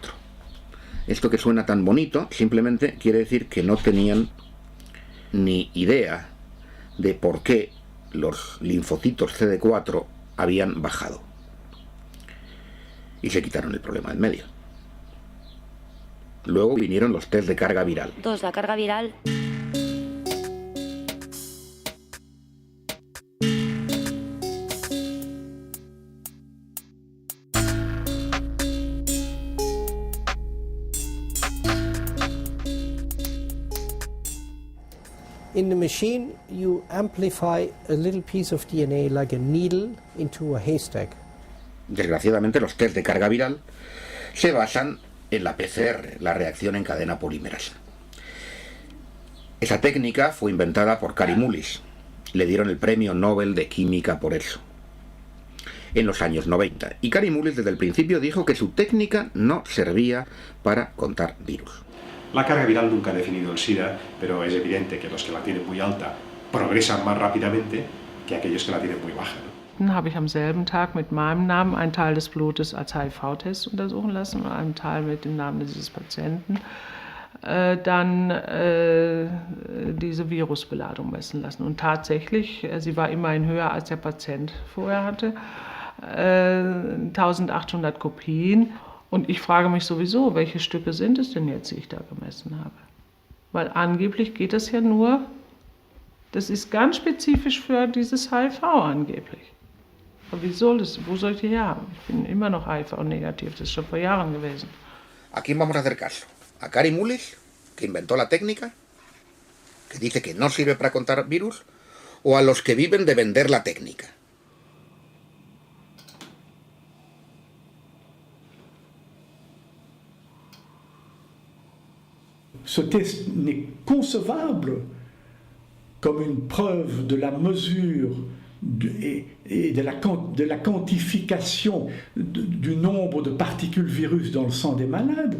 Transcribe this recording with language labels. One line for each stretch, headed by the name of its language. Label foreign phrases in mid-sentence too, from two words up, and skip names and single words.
Spanish: Esto que suena tan bonito simplemente quiere decir que no tenían ni idea de por qué los linfocitos CD4 habían bajado. Y se quitaron el problema en medio. Luego vinieron los test de carga viral. 2, la carga viral.
English: In the machine, you amplify a little piece of DNA like a needle into a haystack.
Spanish: Desgraciadamente, los test de carga viral se basan en la PCR, la reacción en cadena polimerasa. Esa técnica fue inventada por Kary Mullis. Le dieron el premio Nobel de Química por eso, en los años 90. Y Kary Mullis desde el principio dijo que su técnica no servía para contar virus. La carga viral nunca ha definido el SIDA, pero es evidente que los que la tienen muy alta progresan más rápidamente que aquellos que la tienen muy baja, ¿no?
German: Dann habe ich am selben Tag mit meinem Namen einen Teil des Blutes als HIV-Test untersuchen lassen und einen Teil mit dem Namen dieses Patienten. dann diese Virusbeladung messen lassen. Und tatsächlich, sie war immerhin höher als der Patient vorher hatte, 1800 Kopien. Und ich frage mich sowieso, welche Stücke sind es denn jetzt, die ich da gemessen habe? Weil angeblich geht das ja nur, das ist ganz spezifisch für dieses HIV angeblich. Aber wo soll ich die herhaben? Ich bin immer noch HIV-negativ, das ist schon vor Jahren gewesen.
Spanish: ¿A quién vamos a hacer caso? ¿A Kary Mullis, que inventó la técnica, que dice que no sirve para contar virus, o a los que viven de vender la técnica?
French: Ce test n'est concevable comme une preuve de la mesure et de la quantification du nombre de particules virus dans le sang des malades.